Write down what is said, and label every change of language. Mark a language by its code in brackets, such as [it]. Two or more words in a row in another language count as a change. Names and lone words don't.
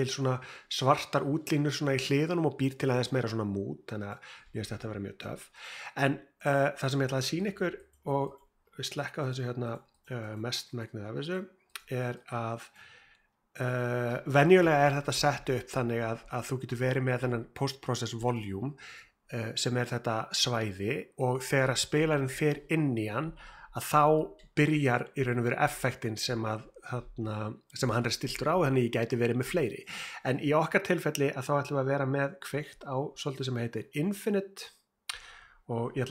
[is] svona svartar útlínur svona í hliðunum og býr til aðeins meira svona mood, þannig að ég veist þetta að vera mjög töff en það sem ég ætla að sýna ykkur og við slekka á þessu hérna mest megnið af þessu er að venjulega er þetta sett upp þannig að þú getur verið með þennan [en] post-process volume [is] sem er þetta svæði og þegar að spilarinn fer inn í hann að þá byrjar í raun og veru effektin sem hann er stiltur á þannig ég gæti verið með fleiri en í okkar tilfelli að þá ætlum við að vera með kveikt á svolítið sem heitir Infinite og ég ætla